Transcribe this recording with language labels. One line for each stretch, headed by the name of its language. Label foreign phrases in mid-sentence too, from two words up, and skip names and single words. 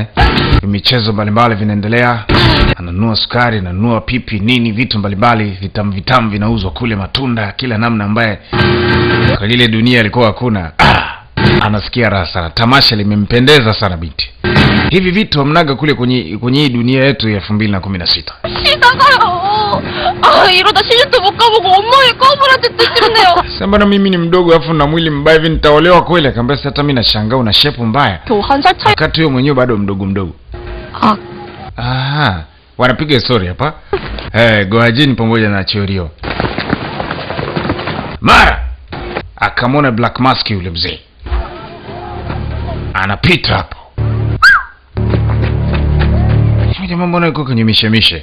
Swahili: Michezo mbalimbali vinaendelea. Ananunua sukari, ananunua pipi, nini, vitu mbalimbali, vitamu vinauzwa kule, matunda kila namna ambaye kwa ile dunia ilikuwa hakuna. Anasikia raha sana. Tamasha limempendeza sana binti. Hivi vitu hamnaga kule kwenye hii dunia yetu ya 2016.
Korean: 이러다 시집도 못 가보고 엄마의 꺼물한테 뜯기네요.
Swahili: Sasa mimi ni mdogo afu na mwili mbaya hivi nitaolewa kweli? Akamwambia hata mimi nashangaa una shepu mbaya.
Korean: 또 한 살 차이.
Swahili: Wakati wewe mwenyewe bado mdogo. Aha. Wanapiga story hapa. Goajini pamoja na Chorio. Mara akamwona Black Mask yule mzee. Anapita hapo. Jamaa mbona yuko kwenye mishemishe?